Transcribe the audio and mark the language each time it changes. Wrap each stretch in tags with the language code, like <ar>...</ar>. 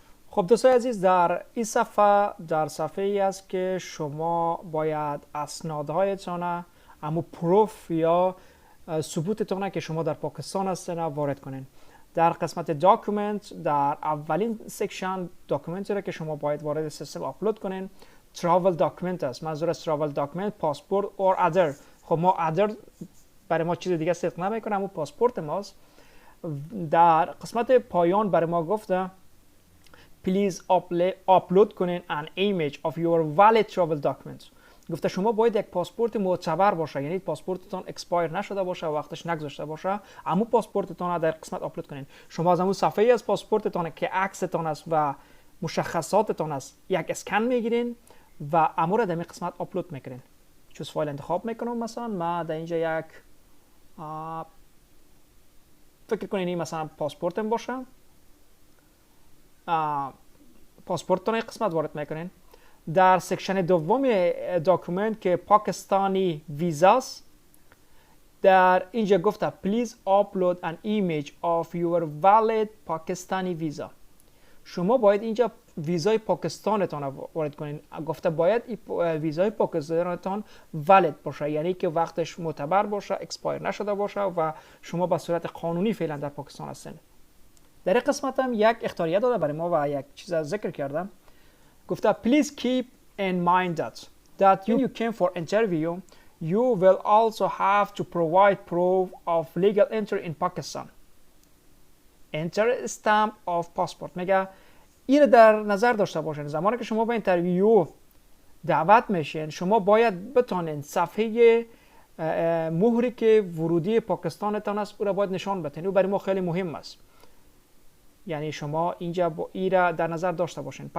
<fa>خب دوستای عزیز، در این صفحه ای است که شما باید اسنادهایتان، اما پروف یا ثبوتتان که شما در پاکستان هستین وارد کنین. در قسمت داکومنت در اولین سکشن داکومنتی را که شما باید وارد سیستم آپلود کنین تراول داکومنت است. منظور از تراول داکومنت پاسپورت اور ادر. خب ما ادر برای ما چیز دیگه صدق نمیکنه، اما پاسپورت ماست. در قسمت پایان برای ما گفته</fa> <en>please upload</en> <fa>کنین</fa> <en>an image of your valid travel document.</en> <fa>گفته شما باید یک پاسپورت معتبر باشه، یعنی پاسپورتتون اکسپایر نشده باشه و وقتش نگذشته باشه، اما پاسپورتتون رو در قسمت آپلود کنین. شما از همون صفحه از پاسپورتتون که عکستون است و مشخصاتتون است یک اسکن میگیرین و اما رو در این قسمت آپلود میکنین. چوز فایل انتخاب میکنم، مثلا ما در اینجا یک فکر کنین این مثلا پاسپورتم باشه، پاسپورتتون این قسمت وارد میکنین. در سکشن دوم داکومنت که پاکستانی ویزاست، در اینجا گفته</fa> <en>please upload an image of your valid</en> <fa>پاکستانی ویزا. شما باید اینجا ویزای پاکستانتان وارد کنین. گفته باید ویزای پاکستانتان valid باشه، یعنی که وقتش معتبر باشه، اکسپایر نشده باشه و شما به صورت قانونی فعلا در پاکستان هستین. در این قسمت هم یک اختیاریه داده برای ما و یک چیز ذکر کردم.</fa> <en>گفته please keep in mind that when you came for interview you will also have to provide proof of legal entry in Pakistan. Enter stamp of passport.</en> <fa>میگه این در نظر داشته باشین زمانی که شما به اینترویو دعوت میشین شما باید بتونین صفحه مهری که ورودی پاکستانتان است او را باید نشان بدین. او برای ما خیلی مهم است. یعنی شما اینجا این را در نظر داشته باشین.</fa>